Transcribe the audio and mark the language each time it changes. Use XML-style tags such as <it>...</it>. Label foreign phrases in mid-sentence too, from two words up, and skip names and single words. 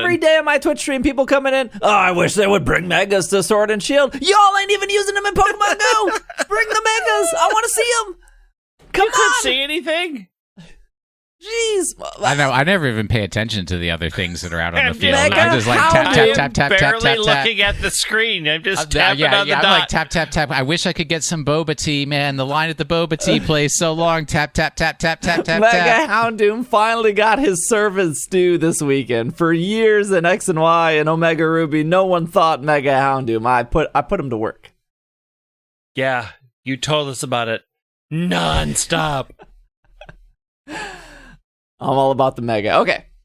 <en>Every day on my Twitch stream, people coming in, oh, I wish they would bring megas to Sword and Shield. Y'all ain't even using them in Pokemon Go. Bring the megas. I want to see them. Come You couldn't on. see anything? Jeez. I know. I never even pay attention to the other things that are out on the field. Mega I'm just like Houndoom. tap, tap, tap, tap, tap, barely tap, tap. looking at the screen. I'm just tapping on the I'm dot. like tap, tap, tap. I wish I could get some boba tea, man. The line at the boba tea place so long. Tap, tap, tap, tap, tap, tap, Mega tap. Houndoom finally got his servants due this weekend. For years in X and Y and Omega Ruby, no one thought Mega Houndoom. I put him to work. Yeah, you told us about it non-stop. I'm all about the Mega. Okay.</en>